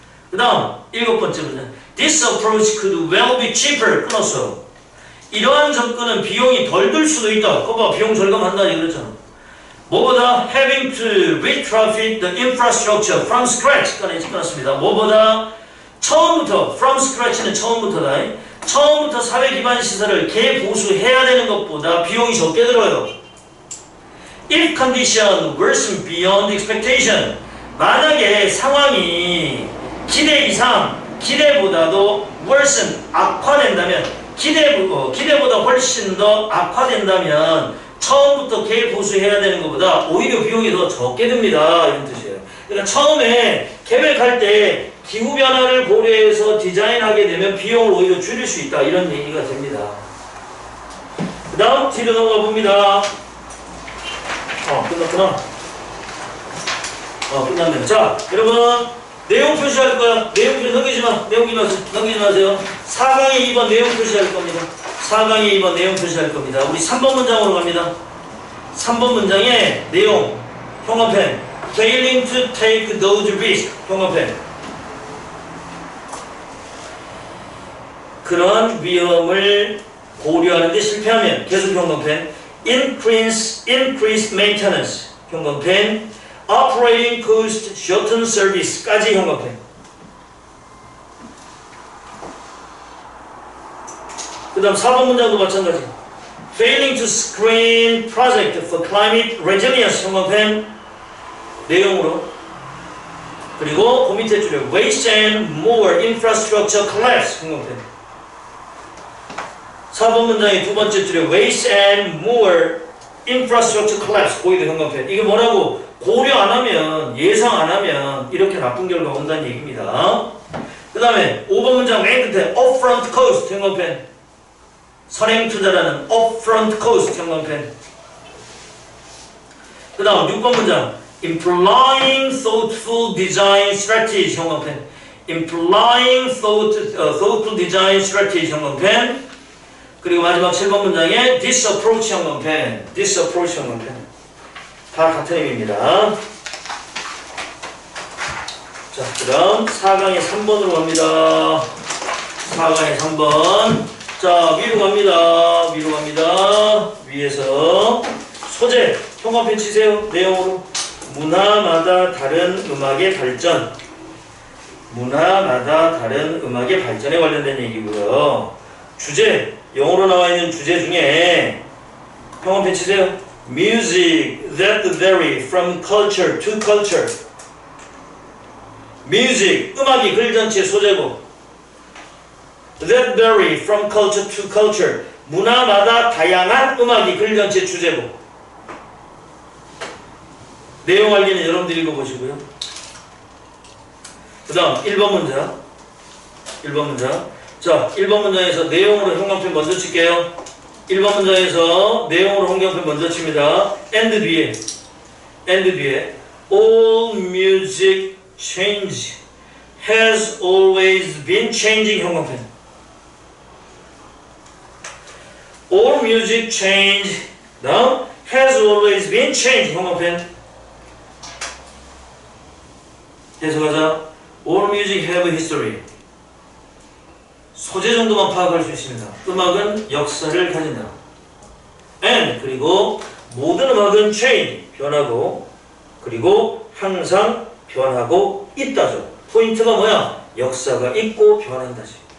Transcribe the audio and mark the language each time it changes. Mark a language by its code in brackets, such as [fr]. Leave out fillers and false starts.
[ko] 그 다음 7번째는 [en] This approach could well be cheaper. [ko] 끊었어. 이러한 접근은 비용이 덜 들 수도 있다. 그거 봐, 비용 절감한다 이랬잖아. 뭐보다 [en] having to retrofit the infrastructure from scratch. [ko] 끊었습니다. 뭐보다 처음부터 [en] from scratch [ko] 는 처음부터다. 처음부터 사회 기반 시설을 개보수해야 되는 것보다 비용이 적게 들어요. [en] If condition worsen beyond expectation. [ko] 만약에 상황이 기대 이상, 기대보다도 worsen, 악화된다면, 기대보다 훨씬 더 악화된다면 처음부터 개보수해야 되는 것보다 오히려 비용이 더 적게 듭니다. 이런 뜻이에요. 그러니까 처음에 계획할 때 기후변화를 고려해서 디자인하게 되면 비용을 오히려 줄일 수 있다. 이런 얘기가 됩니다. 그 다음 뒤로 넘어가 봅니다. 끝났구나. 끝났네. 자, 여러분 내용 표시할 거야. 내용 표시 넘기지 마세요. 4강에 2번 내용 표시할 겁니다. 4강에 2번 내용 표시할 겁니다. 우리 3번 문장으로 갑니다. 3번 문장의 내용 형광펜. [en] Failing to take those risks. [ko] 형광펜. 그런 위험을 고려하는데 실패하면 계속 형광펜. [en] Increase maintenance. [ko] 형광펜. [en] Operating cost, shorten service까지 [ko] 형광펜. 그 다음 4번 문장도 마찬가지. [en] Failing to screen project for climate resilience [ko] 형광펜. 내용으로. 그리고 그 밑에 줄에 [en] waste and more infrastructure collapse [ko] 형광펜. 4번 문장의 두 번째 줄에 [en] waste and more infrastructure collapse [ko] 거기도 형광펜. 이게 뭐라고? 고려 안 하면, 예상 안 하면 이렇게 나쁜 결과 온다는 얘기입니다. 그 다음에 5번 문장 맨 끝에 [en] upfront cost [ko] 형광펜. 선행 투자라는 [en] upfront cost [ko] 형광펜. 그 다음 6번 문장 [en] implying thoughtful design strategy [ko] 형광펜. [en] implying thoughtful design strategy [ko] 형광펜. 그리고 마지막 7번 문장에 [en] this approach [ko] 형광펜. [en] this approach [ko] 형광펜. 다 같은 의미입니다. 자, 그럼 4강의 3번으로 갑니다. 4강의 3번. 자, 위로 갑니다. 위에서 소재, 형광펜 치세요. 내용으로. 문화마다 다른 음악의 발전. 문화마다 다른 음악의 발전에 관련된 얘기고요. 주제, 영어로 나와 있는 주제 중에 형광펜 치세요. [en] Music that vary from culture to culture. Music, [ko] 음악이 글전체 소재고 [en] that vary from culture to culture. [ko] 문화마다 다양한 음악이 글전체 주제고. 내용 알기는 여러분들이 읽어보시고요. 그 다음 1번 문장. 자, 1번 문장에서 내용으로 형광펜 먼저 칠게요. 1번 문장에서 내용으로 형광펜 먼저 칩니다. [en] and [ko] 뒤에 [en] all music change has always been changing [ko] 형광펜. [en] all music change [ko] 다음 [en] has always been changing [ko] 형광펜. 해석하자. [en] all music have a history. [ko] 소재 정도만 파악할 수 있습니다. 음악은 역사를 가진다. and 그리고 모든 음악은 change 변하고 그리고 항상 변하고 있다죠. 포인트가 뭐야? 역사가 있고 변한다지.